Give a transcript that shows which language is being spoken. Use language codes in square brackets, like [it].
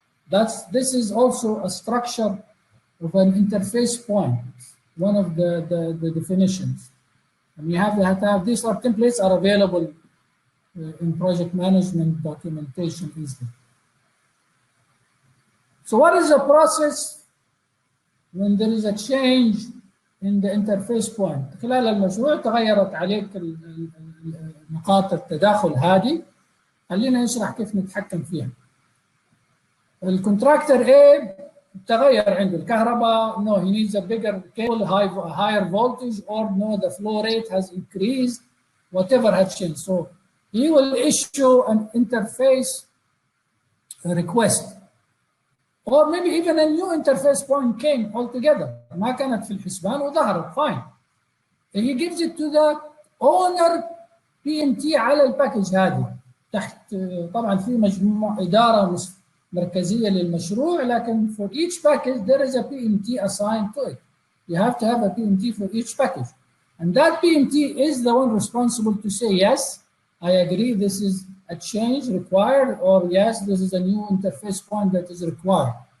[en] This is also a structure of an interface point, one of the definitions. And you have to have these templates are available in project management documentation easily. So what is the process when there is a change in the interface point? [ar] خلال المشروع تغيرت عليك نقاط التداخل هذه. خلينا نشرح كيف نتحكم فيها. الكونتراكتور A تغير عنده الكهرباء, [en] no, he needs a bigger cable, higher voltage, or no, the flow rate has increased, whatever has changed. So he will issue an interface request. Or maybe even a new interface point came altogether. [ar] ما كانت في الحسبان وظهرت, fine. [en] He gives it to the owner PMT [ar] على الباكج هذه. تحت طبعا في مجموعة إدارة مركزية للمشروع, لكن [en] for each package there is a PMT assigned to it. You have to have a PMT for each package. And that PMT is the one responsible to say, yes, I agree this is a change required, or yes, this is a new interface point that is required.